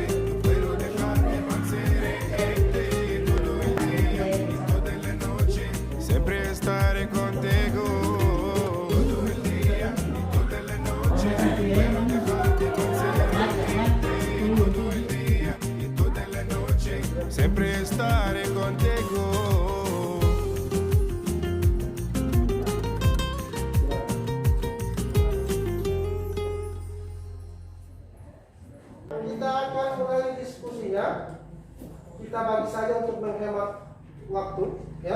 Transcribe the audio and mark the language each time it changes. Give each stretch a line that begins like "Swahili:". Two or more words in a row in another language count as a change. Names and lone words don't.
Spanish: No puedo dejar de pensarte. Todo el día y toda la noche. Siempre estaré contigo. Todo el día y toda la noche. No puedo dejar de pensarte. Todo el día y toda la noche. Siempre estaré contigo.
Indonesian: Kita akan mulai diskusinya. Kita bagi saja untuk menghemat waktu, ya.